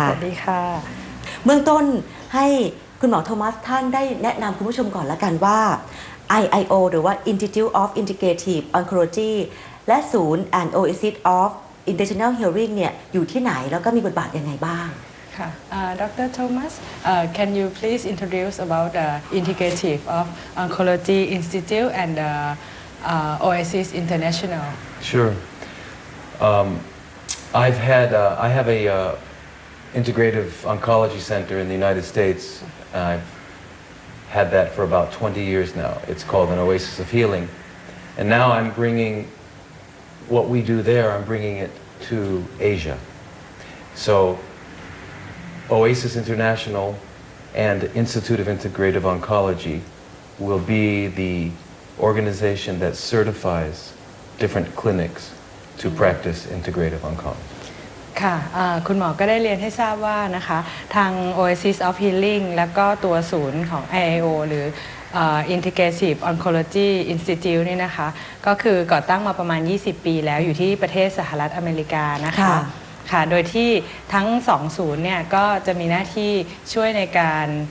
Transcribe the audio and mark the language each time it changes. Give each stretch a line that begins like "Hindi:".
Thai: สวัสดีค่ะ เบื้องต้นให้คุณหมอโทมัสท่านได้แนะนำคุณผู้ชมก่อนละกันว่า IIO หรือว่า Institute of Integrative Oncology และศูนย์ and OASIS of International Hearing เนี่ยอยู่ที่ไหนแล้วก็มีบทบาทยังไงบ้าง ค่ะ Dr.
English: Thomas can you please introduce about the Integrative of Oncology Institute and OASIS International Sure I have a integrative oncology center in the United States. I've had that for about 20 years now. It's called an Oasis of Healing. And now I'm bringing what we do there, I'm bringing it to Asia. So Oasis International and Institute of Integrative Oncology will be the organization that certifies different clinics to practice integrative oncology.
Thai: ค่ะคุณหมอก็ได้เรียนให้ทราบว่านะคะทาง Oasis of Healing แล้วก็ตัวศูนย์ของ IIO หรือ Integrative Oncology Institute นี่นะคะก็คือก่อตั้งมาประมาณ20 ปีแล้วอยู่ที่ประเทศสหรัฐอเมริกานะคะค่ะโดยที่ทั้ง2ศูนย์เนี่ยก็จะมีหน้าที่ช่วยในการ